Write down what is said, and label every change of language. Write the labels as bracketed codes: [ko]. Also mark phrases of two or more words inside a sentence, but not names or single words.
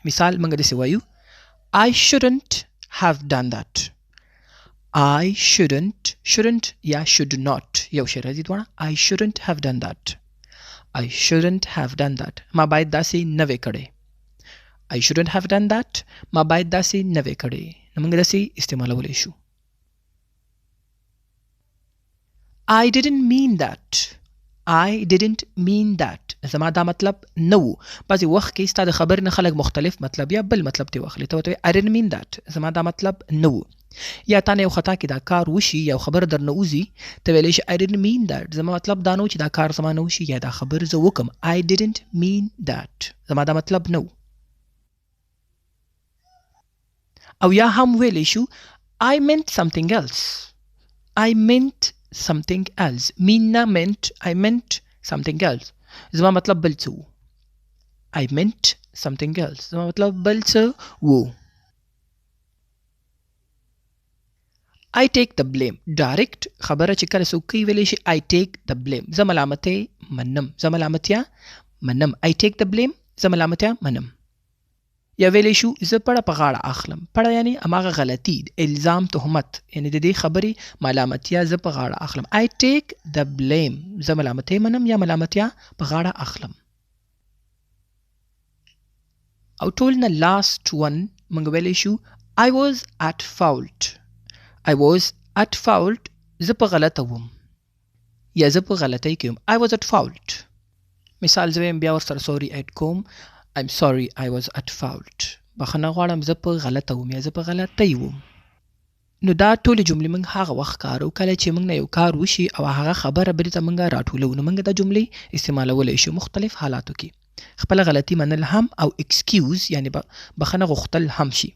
[ps] مثال موږ داسې وایو [en] I shouldn't have done that. I shouldn't [ps] یا [en] should not [ps] یو شی راځي دواړه. [en] I shouldn't have done that. I shouldn't have done that. [ps] ما باید داسې نه وی کړی. [en] I shouldn't have done that. [ps] ما باید داسې نه وی کړی. نو موږ داسې استعمالولی شو. [en] I didn't mean that. I didn't mean that. [ps] زما دا مطلب نه و. بعضې وخت کې ستا د خبرې نه خلک مختلف مطلب یا بل مطلب ترې واخلي. ته ورته [en] I didn't mean that. [ps] زما دا مطلب نه و. یا تا نه یو خطا کې دا کار وشي، یو خبر در نه وځي، ته ویلی شي [en] I didn't mean that. [ps] زما مطلب دا نه و چې دا کار زما نه وشي یا دا خبر زه وکم. [en] I didn't mean that. [ps] زما دا مطلب نه و. او یا هم ویلی شو [en] I meant something else. I meant something else. mean meant. I meant something else. [ps] زما مطلب بل څه و. [en] I meant something else. [ps] زما مطلب بل څه و. [en] I take the blame. [ps] direct خبره چې کله څوک کوي ویلی شي [en] I take the blame. [ps] زه ملامتۍ منم. زه ملامتیا منم. [en] I take the blame. [ps] زه ملامتیا منم. یا ویلی شو زه پړه په غاړه اخلم. پړه یعنی هماغه غلطي، الزام، تهمت، یعنی د دې خبرې ملامتیا زه په غاړه اخلم. [en] I take the blame. [ps] زه ملامتۍ منم یا ملامتیا په غاړه اخلم. او ټول نه [en] last one [ps] موږ ویلی شو [en] I was at fault. I was at fault. [ps] زه په غلطه وم یا زه په غلطۍ کې وم. [en] I was at fault. [ps] مثال زه ویم بیا ورسره [en] sorry add کوم I'm sorry I was at fault. [ps] بخښنه غواړم زه په غلطه وم یا زه په غلطۍ وم. نو دا ټولې جملې موږ هغه وخت کارو کله چې موږ نه یو کار وشي او هغه خبره بېرته موږ راټولو، نو موږ دا جملې استعمالولی شو مختلف حالاتو کې. خپله غلطي منل هم او excuse یعنې بخښنه غوښتل هم شي.